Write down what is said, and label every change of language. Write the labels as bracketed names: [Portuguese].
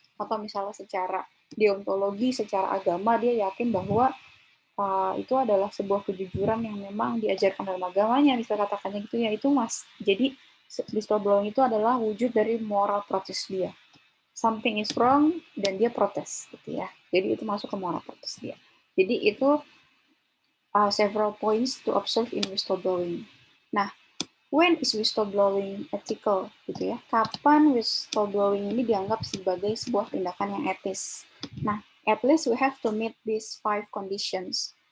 [Indonesian] Atau misalnya secara deontologi, secara agama, dia yakin bahwa itu adalah sebuah kejujuran yang memang diajarkan dalam agamanya, bisa katakannya gitu ya, itu mas. Jadi whistleblowing itu adalah wujud dari moral protest dia. [English] Something is wrong [Indonesian] dan dia protes gitu ya. Jadi itu masuk ke moral protest dia. Jadi itu [English] several points to observe in whistleblowing. Nah, when is whistleblowing ethical gitu ya? [Indonesian] Kapan whistleblowing ini dianggap sebagai sebuah tindakan yang etis? [English] Nah, at least we have to meet these 5 conditions.